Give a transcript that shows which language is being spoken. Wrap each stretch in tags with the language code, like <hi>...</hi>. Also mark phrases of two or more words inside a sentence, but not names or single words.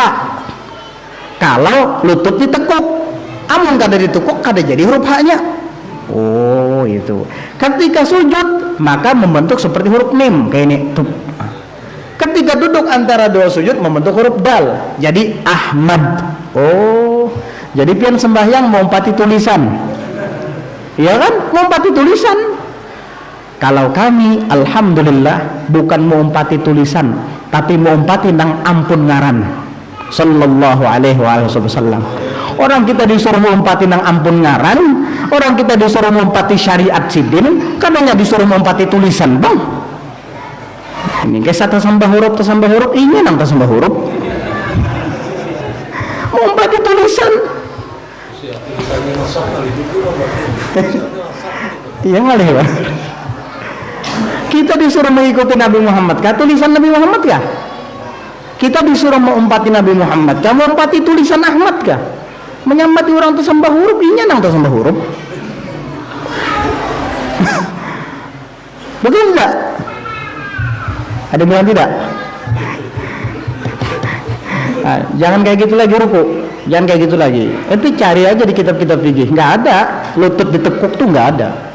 <id>Kalau lutut ditekuk,</id> <bjn>amun kada ditekuk kada jadi huruf H-nya. Oh itu.</bjn> <id>Ketika sujud maka membentuk seperti huruf mim kayak ini. Tuh. Ketika duduk antara dua sujud membentuk huruf dal, jadi Ahmad.</id> <bjn>Oh, jadi pian sembahyang mengumpati tulisan, iya kan? Mengumpati tulisan. Kalau kami, alhamdulillah, bukan mengumpati tulisan, tapi mengumpati nang ampun ngaran.</bjn> <ar>صلى الله عليه وسلم.</ar> <bjn>Orang kita disuruh mengumpati nang ampun ngaran, orang kita disuruh mengumpati syariat sidin, kadangnya disuruh mengumpati tulisan, bang. Ini guys, tasambah huruf, ini nang tasambah huruf. Mengumpati tulisan. Iya ngalih Pak.</bjn> <id>Kita disuruh mengikuti Nabi Muhammad, kah tulisan Nabi Muhammad kah?</id> <bjn>Kita disuruh mengumpati Nabi Muhammad, kah mengumpati tulisan Ahmad kah? Menyambati orang tasambah huruf, ini nang tasambah huruf.</bjn> <id>Betul enggak? Ada yang bilang tidak? Nah, jangan kayak gitu lagi ruku, jangan kayak gitu lagi. Itu cari aja di kitab-kitab fikih, nggak ada lutut ditekuk tuh, nggak ada.</id>